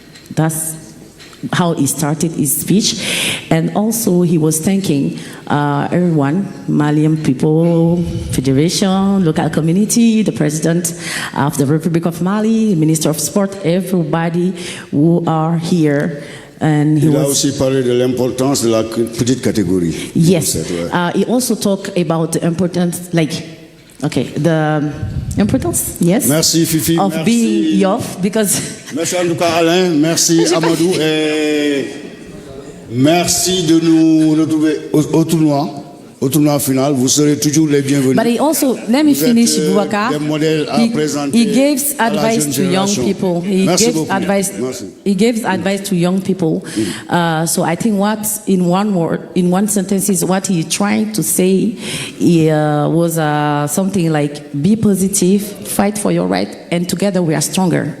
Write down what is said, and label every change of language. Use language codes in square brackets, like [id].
[en] That's how he started his speech, and also he was thanking everyone, Malian people, Federation, local community, the President of the Republic of Mali, the Minister of Sport, everybody who are here. And [fr] il a aussi parlé de l'importance de la petite catégorie. [en] Yes, he also talked about the importance, like, okay, the importance, yes. [fr] Merci Fifi. [en] Of [fr] merci. [en] being young, because. [fr] Merci en tout cas Alain, merci Amadou et merci de nous retrouver au tournoi final. Vous serez toujours les bienvenus. [en] But he also, let me finish, Boubacar. He gives advice to young people. He gives advice to young people. So I think what, in one word, in one sentence, is what he trying to say was something like, be positive, fight for your right, and together we are stronger.